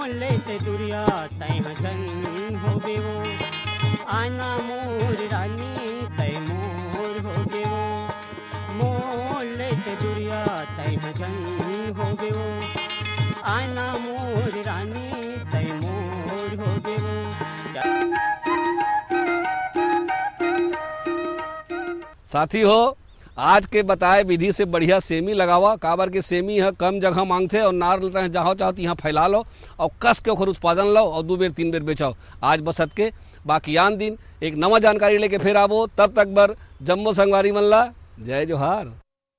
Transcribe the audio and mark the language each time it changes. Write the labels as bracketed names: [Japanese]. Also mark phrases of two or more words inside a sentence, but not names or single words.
[Chhattisgarhi] लेते दुरिया तय हसन हो गए वो आना मोर रानी तय मोर हो गए वो मोर लेते दुरिया तय हसन हो गए वो आना मोर रानी तय मोर हो गए वो। साथी हो, आज के बताए विधि से बढ़िया सेमी लगावा। काबर के सेमी है कम जगह मांगते और नार लेते हैं, जहाँ चाहो यहाँ फैला लो और कस के ओकर उत्पादन लो और 2 बेर 3 बेर बेचाओ। आज बसत के बाकी आन दिन एक नवा जानकारी लेके फिर आवो। तब तक बर जम्मो संगवारी मन ला जय जोहार।